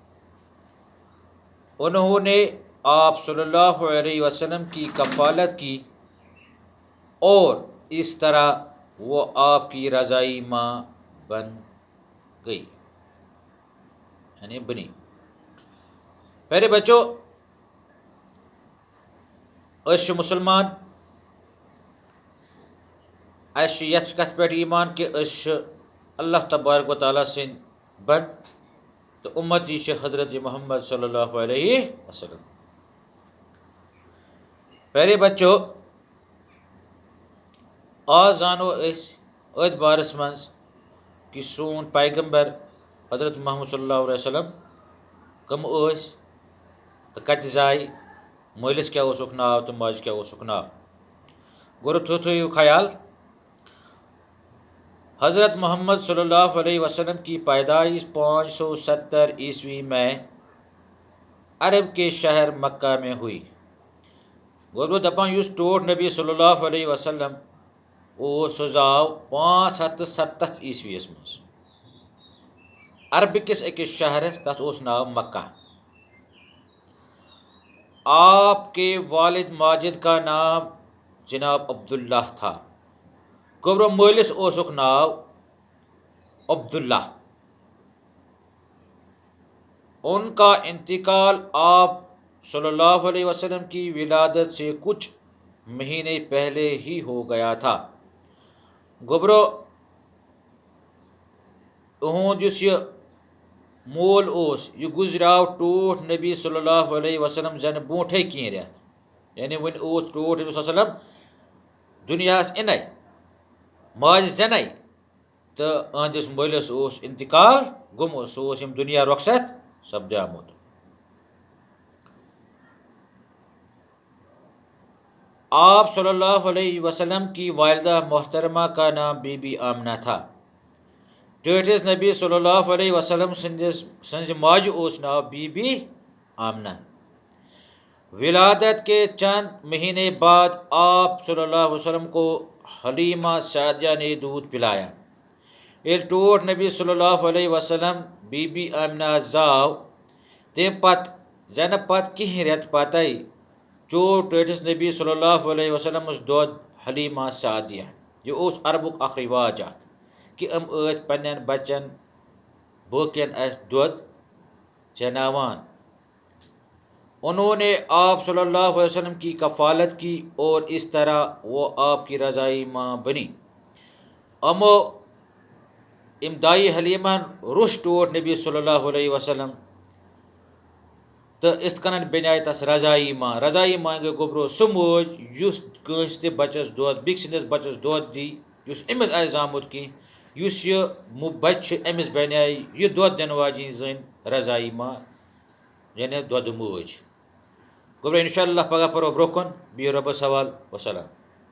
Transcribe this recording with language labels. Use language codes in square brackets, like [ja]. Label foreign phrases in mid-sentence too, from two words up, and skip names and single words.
[ur] انہوں نے آپ [ar] صلی اللہ علیہ وسلم [ur] کی کفالت کی اور اس طرح وہ آپ کی رضائی ماں بن گئی یعنی بنی. پیارے بچوں [ks] أسۍ چھِ مُسلمان. اَسہِ چھُ یَتھ کَتھِ پٮ۪ٹھ ایٖمان کہِ أسۍ چھِ [ar] اللہ تبارک و تعالیٰ [ks] سٕنٛدۍ بنٛد تہٕ اُمتی چھِ حضرت محمد [ar] صلی اللہ علیہ وسلم. [ur] پیارے بچو [ks] آز زانو أسۍ أتھۍ بارس منٛز کہِ سون پیغمبر حضرت محمد [ar] صلی اللہ علیہ وسلم [ks] کٕم ٲسۍ تہٕ کَتہِ زاے, مٲلِس کیٛاہ اوسُکھ ناو تہٕ ماجہِ کیٛاہ اوسُکھ ناو. گوٚو تُہۍ تھٲیِو خیال [ur] حضرت محمد [ar] صلی اللہ علیہ وسلم [ur] کی پیدائش 570 عیسوی میں عرب کے شہر مکہ میں ہوئی. [ks] گوٚو دَپان یُس ٹوٹھ نبی [ar] صلی اللہ علیہ وسلم [ks] اوس سُہ زاو 570 عیسویَس منٛز عربہٕ کِس أکِس شہرس, تَتھ اوس ناو مکہ. [ur] آپ کے والد ماجد کا نام جناب عبداللہ تھا. [ks] گوٚو مٲلِس اوسُکھ ناو عبداللہ. [ur] ان کا انتقال آپ [ar] صلی اللہ علیہ وسلم [ur] کی ولادت سے کچھ مہینے پہلے ہی ہو گیا تھا. [ks] گوٚبرو اُہُنٛد یُس یہِ مول اوس یہِ گُزریٛاو ٹوٹھ نبی [ar] صلی اللہ علیہ وسلم [ks] زَنہٕ برونٛٹھٕے کینٛہہ رٮ۪تھ, یعنی وۄنۍ اوس ٹوٹھ نبی [ar] صلی اللہ علیہ وسلم [ks] دُنیاہَس اِنَے ماجہِ زٮ۪نَے تہٕ أہنٛدِس مٲلِس اوس انتقال گوٚمُت, سُہ اوس ییٚمہِ دُنیا رۄخصت سپدیٛومُت. [ur] آپ [ar] صلی اللہ علیہ وسلم [ur] کی والدہ محترمہ کا نام بی بی آمنہ تھا. [ks] ٹٲٹھِس نبی [ar] صلی اللہ علیہ وسلم [ks] سٕنٛزِ ماجہِ اوس ناو بی بی آمنہ. [ur] ولادت کے چند مہینے بعد آپ [ar] صلی اللہ علیہ وسلم [ur] کو حلیمہ سعدیہ نے دودھ پلایا. [ks] ییٚلہِ ٹوٹھ نبی [ar] صلی اللہ علیہ وسلم [ks] بی بی آمنہ زاو تمہِ پتہٕ زٮ۪نہٕ پتہٕ کینٛہہ رٮ۪تھ پتے چوو ٹٲٹھِس نبی [ar] صلی اللہ علیہ وسلمس [ks] دۄد حلیمہ سعدیہ. یہِ اوس عربُک اکھ رِواج اکھ کہِ یِم ٲسۍ پننٮ۪ن بچن باقین اَسہِ دۄد چیناوان. [ur] انہوں نے آپ [ar] صلی اللہ علیہ وسلم [ur] کی کفالت کی اور اس طرح وہ آپ کی رضائی ماں بنی. [ks] یِمو دایہِ حلیٖمہن روٚچھ ٹوٹھ نبی [ar] صلی اللہ علیہ وسلم [ks] تہٕ یِتھ کٔنۍ بنیٛاے تس [ur] رضائی ماں. رضائی ماں [ks] گٔے گوٚبرو سُہ موج یُس کٲنٛسہِ تہِ بچس دۄد بیٚکہِ سٕنٛدِس بچس دۄد دی یُس أمِس آسہِ زامُت کینٛہہ, یُس یہِ بچہِ چھُ أمِس بنیٛاے یہِ دۄد دِنہٕ واجیٚنۍ زٔنۍ [ur] رضائی ماں [ks] یعنی دۄدٕ موج. گوٚو انشاءاللہ پگاہ پرو برونٛہہ کُن بِہِو رۄبَس حوال وسلام.